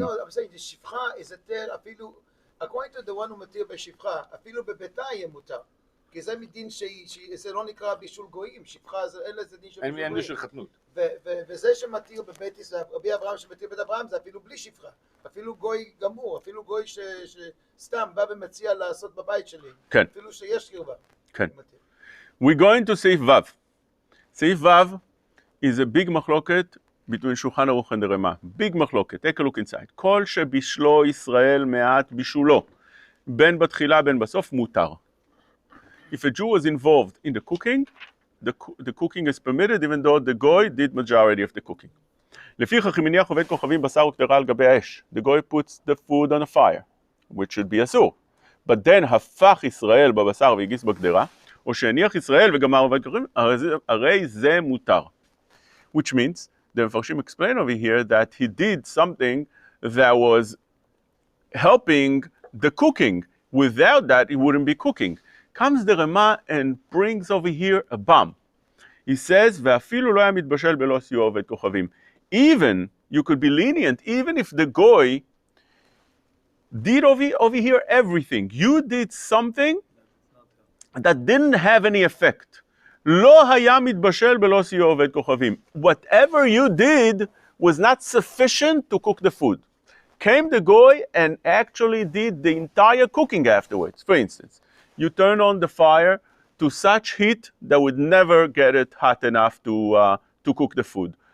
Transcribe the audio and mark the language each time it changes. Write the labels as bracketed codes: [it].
[en] No, I'm saying the shifcha is heter afilu, according to the one who matir b'shifcha, afilu bebeta yeh mutar. [he] כי זה מדין שזה לא נקרא בישול גויים, שפחה אין לזה דין של בישול גויים. אין של חתנות. וזה שמתיר בבית ישראל, רבי אברהם שמתיר בית אברהם, זה אפילו בלי שפחה. אפילו גוי גמור, אפילו גוי שסתם בא ומציע לעשות בבית שלי. כן. אפילו שיש קרבה. כן. [en] We're going to סעיף ו'. סעיף ו' is a big מחלוקת between Shulchan Aruch and the Rema. Big מחלוקת. Take a look inside. [he] כל שבישלו ישראל מעט בישולו, בין בתחילה בין בסוף, מותר. [en] If a Jew was involved in the cooking, the cooking is permitted even though the goy did majority of the cooking. [he] לפיכך אם הניח עובד כוכבים בשר וקטרה על גבי האש, [en] the goy puts the food on the fire, which should be אסור. But then [he] הפך ישראל בבשר והגיס בקדרה, או שהניח ישראל וגמר עובד כוכבים, הרי זה מותר. [en] Which means, the מפרשים explain over here that he did something that was helping the cooking. Without that, it wouldn't be cooking. Comes the Rama and brings over here a bomb. He says, [he] ואפילו לא היה מתבשל בלא סיוע עובד כוכבים. [en] Even, you could be lenient, even if the goy did over here everything. You did something that didn't have any effect. [he] לא היה מתבשל בלא סיוע עובד כוכבים. [en] Whatever you did was not sufficient to cook the food. Came the goy and actually did the entire cooking afterwards. For instance, you turn on the fire to such heat that would never get it hot enough to cook the food.